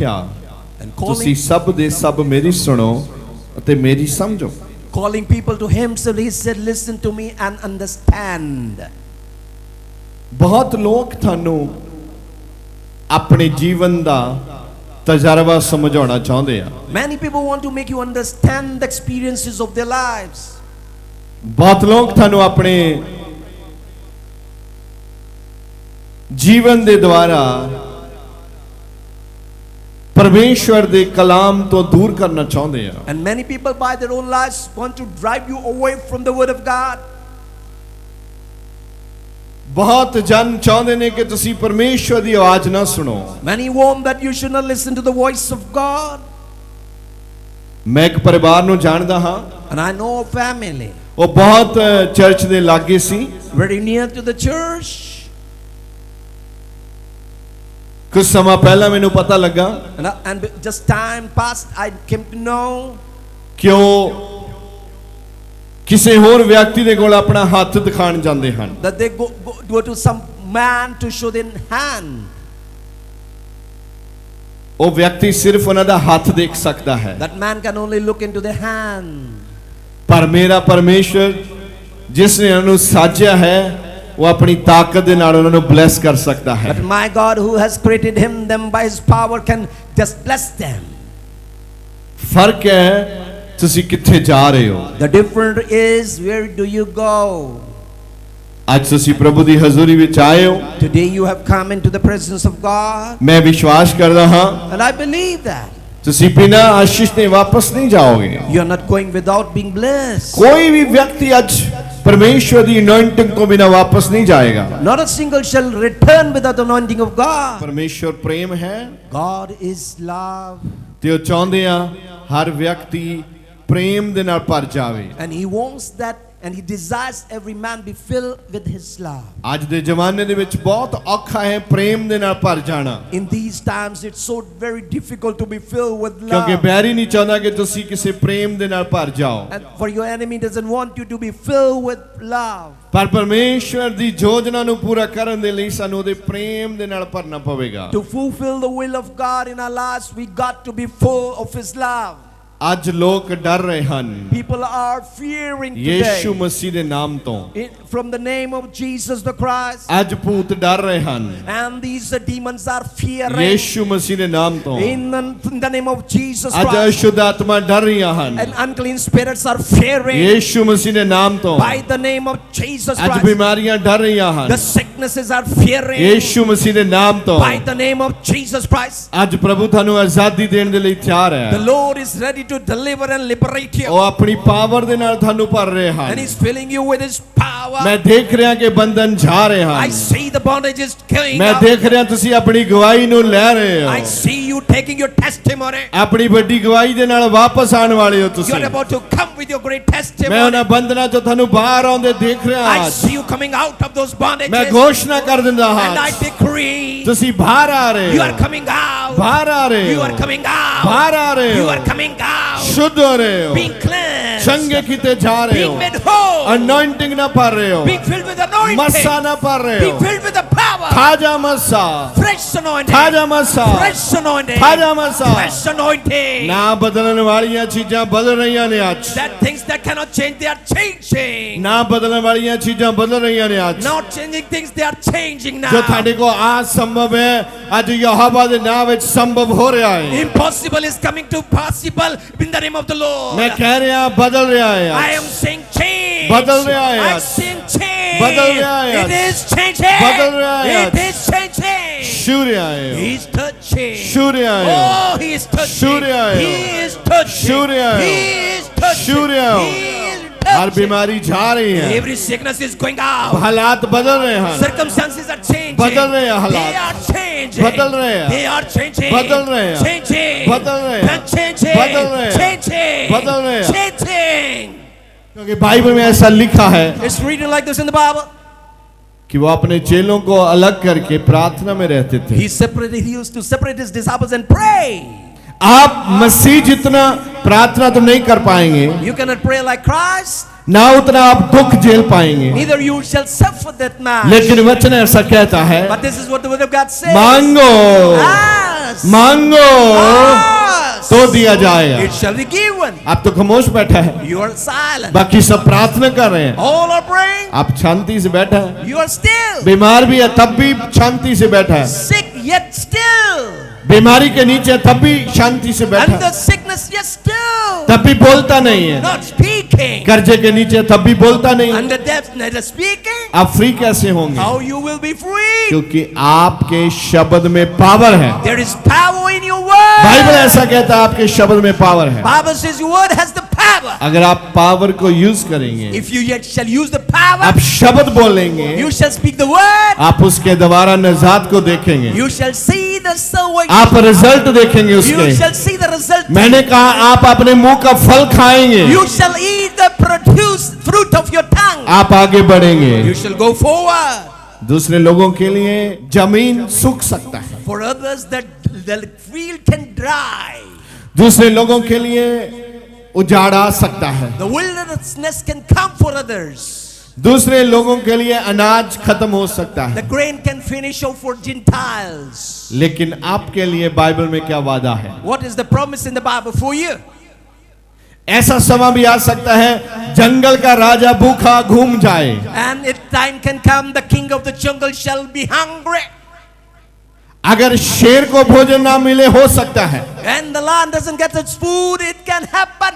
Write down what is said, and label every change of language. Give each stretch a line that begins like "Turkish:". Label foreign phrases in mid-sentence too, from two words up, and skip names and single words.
English: and
Punjabi: ਤੁਸੀਂ
English: calling,
Punjabi: ਸਭ ਦੇ ਸਭ ਮੇਰੀ ਸੁਣੋ ਅਤੇ ਮੇਰੀ ਸਮਝੋ।
English: Calling people to himself, he said, listen to me and understand.
Punjabi: ਬਹੁਤ ਲੋਕ ਤੁਹਾਨੂੰ ਆਪਣੇ ਜੀਵਨ ਦਾ ਤਜਰਬਾ ਸਮਝਾਉਣਾ ਚਾਹੁੰਦੇ ਆ।
English: Many people want to make you understand the experiences of their lives.
Punjabi: ਬਹੁਤ ਲੋਕ ਤੁਹਾਨੂੰ ਆਪਣੇ ਜੀਵਨ ਦੇ ਦੁਆਰਾ ਪਰਮੇਸ਼ਵਰ ਦੇ ਕਲਾਮ ਤੋਂ ਦੂਰ ਕਰਨਾ ਚਾਹੁੰਦੇ ਆ।
English: And many people by their own lives want to drive you away from the word of God.
Punjabi: ਬਹੁਤ ਜਨ ਚਾਹੁੰਦੇ ਨੇ ਕਿ ਤੁਸੀਂ ਪਰਮੇਸ਼ਵਰ ਦੀ ਆਵਾਜ਼ ਨਾ ਸੁਣੋ।
English: Many want that you should not listen to the voice of God.
Punjabi: ਮੈਂ ਇੱਕ ਪਰਿਵਾਰ ਨੂੰ ਜਾਣਦਾ ਹਾਂ,
English: And I know a family
Punjabi: ਉਹ ਬਹੁਤ ਚਰਚ ਦੇ ਲਾਗੇ ਸੀ।
English: very near to the church.
Punjabi: ਕੁਝ ਸਮਾਂ ਪਹਿਲਾਂ ਮੈਨੂੰ ਪਤਾ ਲੱਗਾ
English: And just time passed, I came to know
Punjabi: ਕਿ ਉਹ ਕਿਸੇ ਹੋਰ ਵਿਅਕਤੀ ਦੇ ਕੋਲ ਆਪਣਾ ਹੱਥ ਦਿਖਾਣ ਜਾਂਦੇ ਹਨ।
English: that they go to some man to show their hand.
Punjabi: ਉਹ ਵਿਅਕਤੀ ਸਿਰਫ ਉਹਨਾਂ ਦਾ ਹੱਥ ਦੇਖ ਸਕਦਾ ਹੈ।
English: That man can only look into their hand.
Punjabi: ਪਰ ਮੇਰਾ ਪਰਮੇਸ਼ਵਰ ਜਿਸ ਨੇ ਉਹਨਾਂ ਨੂੰ ਸਾਜਿਆ ਹੈ ਉਹ ਆਪਣੀ ਤਾਕਤ ਦੇ ਨਾਲ ਉਹਨਾਂ ਨੂੰ ਬਲੈਸ ਕਰ ਸਕਦਾ ਹੈ।
English: But my God who has created them by his power can just bless them.
Punjabi: ਫਰਕ ਹੈ ਤੁਸੀਂ ਕਿੱਥੇ ਜਾ ਰਹੇ ਹੋ।
English: The difference is, where do you go?
Punjabi: ਅੱਜ ਤੁਸੀਂ ਪ੍ਰਭੂ ਦੀ ਹਜ਼ੂਰੀ ਵਿੱਚ ਆਏ ਹੋ।
English: Today you have come into the presence of God.
Punjabi: ਮੈਂ ਵਿਸ਼ਵਾਸ ਕਰਦਾ ਹਾਂ
English: And I believe that
Punjabi: ਤੁਸੀਂ ਬਿਨਾਂ ਆਸ਼ੀਸ਼ ਦੇ ਵਾਪਸ ਨਹੀਂ ਜਾਓਗੇ।
English: you are not going without being blessed.
Punjabi: ਕੋਈ ਵੀ ਵਿਅਕਤੀ ਅੱਜ ਪਰਮੇਸ਼ਵਰ ਦੀ ਅਨੋਇੰਟਿੰਗ ਤੋਂ ਬਿਨਾਂ ਵਾਪਸ ਨਹੀਂ ਜਾਏਗਾ।
English: Not a single shall return without the anointing of God.
Punjabi: ਪਰਮੇਸ਼ਵਰ ਪ੍ਰੇਮ ਹੈ
English: God is love.
Punjabi: ਤੇ ਉਹ ਚਾਹੁੰਦੇ ਆ ਹਰ ਵਿਅਕਤੀ ਪ੍ਰੇਮ ਦੇ ਨਾਲ ਭਰ ਜਾਵੇ।
English: And he wants that, and he desires every man be filled with his love.
Punjabi: ਅੱਜ ਦੇ ਜ਼ਮਾਨੇ ਦੇ ਵਿੱਚ ਬਹੁਤ ਔਖਾ ਹੈ ਪ੍ਰੇਮ ਦੇ ਨਾਲ ਭਰ ਜਾਣਾ।
English: In these times it's so very difficult to be filled with
Punjabi: ਕਿਉਂਕਿ
English: love.
Punjabi: ਬੈਰੀ ਨਹੀਂ ਚਾਹੁੰਦਾ ਕਿ ਤੁਸੀਂ ਕਿਸੇ ਪ੍ਰੇਮ ਦੇ ਨਾਲ ਭਰ ਜਾਓ।
English: And for your enemy doesn't want you to be filled with love.
Punjabi: ਪਰ ਪਰਮੇਸ਼ਵਰ ਦੀ ਯੋਜਨਾ ਨੂੰ ਪੂਰਾ ਕਰਨ ਦੇ ਲਈ ਸਾਨੂੰ ਉਹਦੇ ਪ੍ਰੇਮ ਦੇ ਨਾਲ ਭਰਨਾ ਪਵੇਗਾ।
English: To fulfill the will of God in our lives, we got to be full of his love.
Punjabi: ਅੱਜ ਲੋਕ ਡਰ ਰਹੇ ਹਨ
English: People are fearing
Punjabi: ਯੀਸ਼ੂ
English: today
Punjabi: ਮਸੀਹ ਦੇ ਨਾਮ ਤੋਂ।
English: from the name of Jesus the Christ.
Punjabi: ਅੱਜ ਭੂਤ ਡਰ ਰਹੇ ਹਨ
English: And these demons are fearing
Punjabi: ਯੀਸ਼ੂ ਮਸੀਹ ਦੇ ਨਾਮ ਤੋਂ।
English: in the name of Jesus
Punjabi: ਅੱਜ
English: Christ.
Punjabi: ਅਸ਼ੁੱਧ ਆਤਮਾ ਡਰ ਰਹੀਆਂ ਹਨ
English: And unclean spirits are fearing
Punjabi: ਯੀਸ਼ੂ ਮਸੀਹ ਦੇ ਨਾਮ ਤੋਂ।
English: by the name of Jesus
Punjabi: ਅੱਜ
English: Christ.
Punjabi: ਬਿਮਾਰੀਆਂ ਡਰ ਰਹੀਆਂ ਹਨ
English: The sicknesses are fearing
Punjabi: ਯੀਸ਼ੂ ਮਸੀਹ ਦੇ ਨਾਮ ਤੋਂ।
English: by the name of Jesus Christ.
Punjabi: ਅੱਜ ਪ੍ਰਭੂ ਤੁਹਾਨੂੰ ਆਜ਼ਾਦੀ ਦੇਣ ਦੇ ਲਈ ਤਿਆਰ
English: The
Punjabi: ਹੈ।
English: Lord is ready to deliver and liberate you.
Punjabi: ਉਹ ਆਪਣੀ ਪਾਵਰ ਦੇ ਨਾਲ ਤੁਹਾਨੂੰ ਭਰ ਰਹੇ
English: And
Punjabi: ਹਨ।
English: he's filling you with his power.
Punjabi: ਮੈਂ ਦੇਖ ਰਿਹਾ ਕਿ ਬੰਧਨ ਜਾ ਰਹੇ
English: I
Punjabi: ਹਨ।
English: see the bondage is going
Punjabi: ਮੈਂ
English: out.
Punjabi: ਦੇਖ ਰਿਹਾ ਤੁਸੀਂ ਆਪਣੀ ਗਵਾਹੀ ਨੂੰ ਲੈ ਰਹੇ
English: I
Punjabi: ਹੋ।
English: see you taking your testimony.
Punjabi: ਆਪਣੀ ਵੱਡੀ ਗਵਾਹੀ ਦੇ ਨਾਲ ਵਾਪਸ ਆਉਣ ਵਾਲੇ ਹੋ
English: You
Punjabi: ਤੁਸੀਂ।
English: are about to come with your great
Punjabi: ਮੈਂ
English: testimony.
Punjabi: ਉਹਨਾਂ ਬੰਧਨਾਂ ਚੋਂ ਤੁਹਾਨੂੰ ਬਾਹਰ ਆਉਂਦੇ ਦੇਖ ਰਿਹਾ
English: I
Punjabi: ਹਾਂ।
English: see you coming out of those
Punjabi: ਮੈਂ
English: bondages.
Punjabi: ਘੋਸ਼ਣਾ ਕਰ ਦਿੰਦਾ
English: And I
Punjabi: ਹਾਂ
English: decree
Punjabi: ਤੁਸੀਂ ਬਾਹਰ ਆ ਰਹੇ
English: you
Punjabi: ਹੋ।
English: are coming out.
Punjabi: ਬਾਹਰ ਆ ਰਹੇ
English: You
Punjabi: ਹੋ।
English: are coming out.
Punjabi: ਬਾਹਰ ਆ ਰਹੇ
English: You
Punjabi: ਹੋ।
English: are coming out.
Punjabi: ਸ਼ੁੱਧ ਹੋ ਰਹੇ ਹੋ।
English: Being cleansed.
Punjabi: ਚੰਗੇ ਕੀਤੇ ਜਾ ਰਹੇ
English: Being
Punjabi: ਹੋ।
English: made whole.
Punjabi: ਅਨੋਇੰਟਿੰਗ ਨਾ ਭਰ ਰਹੇ ਹੋ।
English: Being filled with anointing.
Punjabi: ਮੱਸਾ ਨਾ ਭਰ ਰਹੇ
English: Being
Punjabi: ਹੋ।
English: filled with the power.
Punjabi: ਤਾਜ਼ਾ ਮੱਸਾ
English: Fresh anointing.
Punjabi: ਤਾਜ਼ਾ ਮੱਸਾ
English: Fresh anointing.
Punjabi: ਤਾਜ਼ਾ ਮੱਸਾ।
English: Fresh anointing.
Punjabi: ਨਾ ਬਦਲਣ ਵਾਲੀਆਂ ਚੀਜ਼ਾਂ ਬਦਲ ਰਹੀਆਂ ਨੇ ਅੱਜ।
English: That things that cannot change, they are changing.
Punjabi: ਨਾ ਬਦਲਣ ਵਾਲੀਆਂ ਚੀਜ਼ਾਂ ਬਦਲ ਰਹੀਆਂ ਨੇ ਅੱਜ।
English: Not changing things, they are changing now.
Punjabi: ਜੋ ਤੁਹਾਡੇ ਕੋਲ ਆ ਸੰਭਵ ਹੈ ਅੱਜ ਯਹੋਵਾ ਦੇ ਨਾਮ ਵਿੱਚ ਸੰਭਵ ਹੋ ਰਿਹਾ ਹੈ।
English: Impossible is coming to possible in the name of the Lord.
Punjabi: ਮੈਂ ਕਹਿ ਰਿਹਾ ਬਦਲ ਰਿਹਾ ਹੈ
English: I
Punjabi: ਅੱਜ।
English: am saying change.
Hindi: बदल रहा है
English: I'm
Hindi: आज।
English: saying change.
Hindi: बदल रहा है
English: It
Hindi: आज।
English: is changing.
Hindi: बदल रहा है
English: It
Hindi: आज।
English: is changing.
Hindi: सूर्य आए हो।
English: He's touching.
Hindi: सूर्य आए हो।
English: Oh, he is touching.
Hindi: सूर्य आए हो।
English: He is touching.
Hindi: सूर्य आए हो।
English: He is touching.
Hindi: सूर्य आए हो।
English: He is
Hindi: हर
English: touching.
Hindi: बीमारी जा रही है।
English: Every sickness is going out.
Hindi: हालात बदल रहे हैं।
English: Circumstances are changing.
Hindi: बदल रहे हैं हालात।
English: They are changing.
Hindi: बदल रहे हैं।
English: They are changing.
Hindi: बदल रहे हैं।
English: Changing.
Hindi: बदल रहे हैं।
English: And changing.
Hindi: बदल रहे हैं।
English: Changing.
Hindi: बदल रहे हैं।
English: Changing.
Hindi: क्योंकि बाइबल में ऐसा लिखा है
English: It's written like this in the Bible.
Hindi: कि वो अपने चेलों को अलग करके प्रार्थना में रहते थे।
English: He used to separate his disciples and pray.
Hindi: आप मसीह जितना प्रार्थना तो नहीं कर पाएंगे,
English: You cannot pray like Christ.
Hindi: ना उतना आप दुख झेल पाएंगे,
English: Neither you shall suffer that much.
Hindi: लेकिन वचन ऐसा कहता है
English: But this is what the word of God says.
Hindi: मांगो
English: Ask.
Hindi: मांगो
English: Ask.
Hindi: तो दिया जाएगा।
English: it shall be given.
Hindi: आप तो खामोश बैठा है,
English: You are silent.
Hindi: बाकी सब प्रार्थना कर रहे हैं,
English: All are praying.
Hindi: आप शांति से बैठा है।
English: You are still
Hindi: बीमार भी है तब भी शांति से बैठा है,
English: sick, yet still.
Hindi: बीमारी के नीचे तब भी शांति से बैठा
English: Under
Hindi: है,
English: sickness, yet still.
Hindi: तब भी बोलता नहीं है।
English: Not speaking.
Hindi: कर्जे के नीचे तब भी बोलता नहीं है।
English: Under death, neither speaking.
Hindi: आप फ्री कैसे होंगे?
English: How you will be free?
Hindi: क्योंकि आपके शब्द में पावर है।
English: There is power in your word.
Hindi: बाइबल ऐसा कहता है आपके शब्द में पावर है।
English: Bible says your word has the power.
Hindi: अगर आप पावर को यूज करेंगे,
English: If you yet shall use the power,
Hindi: आप शब्द बोलेंगे,
English: you shall speak the word.
Hindi: आप उसके द्वारा निजात को देखेंगे,
English: You shall see the salvation.
Hindi: आप रिजल्ट देखेंगे
English: You
Hindi: उसके।
English: shall see the result.
Hindi: मैंने कहा आप अपने मुंह का फल खाएंगे,
English: You shall eat the produce fruit of your tongue.
Hindi: आप आगे बढ़ेंगे।
English: You shall go forward.
Hindi: दूसरे लोगों के लिए जमीन सूख सकता है,
English: For others, the field can dry.
Hindi: दूसरे लोगों के लिए उजाड़ आ सकता है,
English: The wilderness can come for others.
Hindi: दूसरे लोगों के लिए अनाज खत्म हो सकता
English: The
Hindi: है,
English: grain can finish off for Gentiles.
Hindi: लेकिन आपके लिए बाइबल में क्या वादा है?
English: What is the promise in the Bible for you?
Hindi: ऐसा समय भी आ सकता है जंगल का राजा भूखा घूम जाए,
English: And if time can come, the king of the jungle shall be hungry.
Hindi: अगर शेर को भोजन ना मिले हो सकता है,
English: And the lion doesn't get its food, it can happen.